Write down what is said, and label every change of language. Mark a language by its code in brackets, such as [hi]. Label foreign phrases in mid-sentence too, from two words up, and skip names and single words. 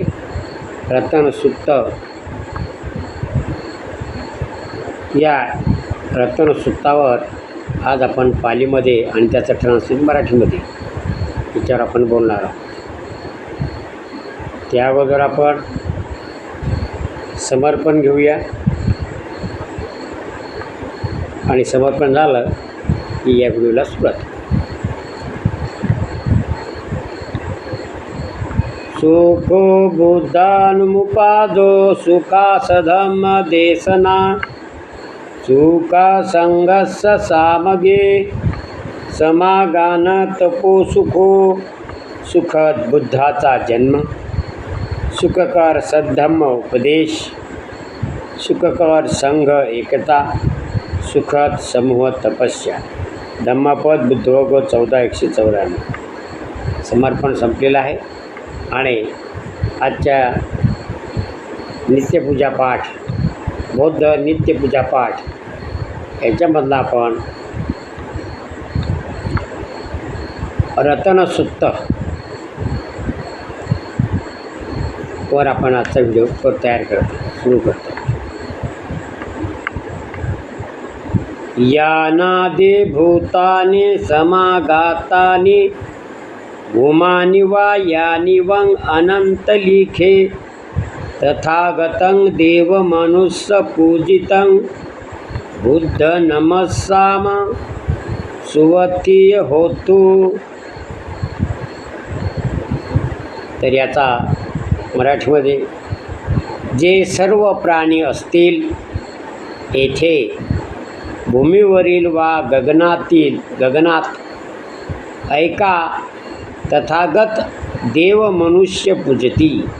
[mr] रतनसुत्त या रतनसुत्तावर आज आपण पालीमध्ये आणि त्याचं ट्रान्सलेट मराठीमध्ये याच्यावर आपण बोलणार आहोत. त्या अगोदर आपण समर्पण घेऊया आणि समर्पण झालं की या व्हिडिओला सुरुवात. [pi] सुखो बुद्धानुमुपादो सुखासधम्म देशना सुखा संघस्स सामगे समागान तपो सुखो. [mr] सुखद बुद्धाचा जन्म, सुखकर सद्धम्म उपदेश, सुखकर संघ एकता, सुखद समूह तपस्या. धम्मपद बुद्धयोग 14:194. समर्पण संपलेलं आहे आणि आजच्या नित्यपूजा पाठ बौद्ध नित्यपूजा पाठ याच्यामधला आपण रतनसुत्त वर आपण आजचा व्हिडिओ तयार करतो सुरू करतो. [pi] यानादि भूतानि समागातानि भूमानि वा यानि वं अनन्तलिखे तथागतं देवमनुष्य पूजितं बुद्ध नमस्साम सुवतीय होतु. [mr] तर याचा मराठीमध्ये जे सर्व प्राणी असतील येथे भूमीवरील वा गगनात ऐका तथागत देव मनुष्य पूजती.